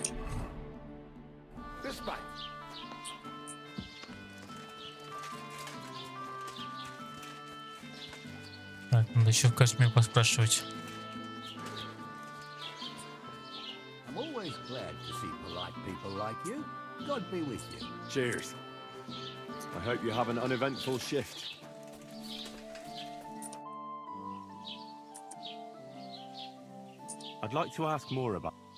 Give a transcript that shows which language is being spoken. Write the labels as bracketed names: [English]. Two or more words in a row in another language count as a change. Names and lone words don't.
[German] Bis bald. [Russian] Так, надо еще в Кашмир поспрашивать. [English] I'm always glad to see polite people like you. God be with you. Cheers. I hope you have an uneventful shift. I'd like to ask more about...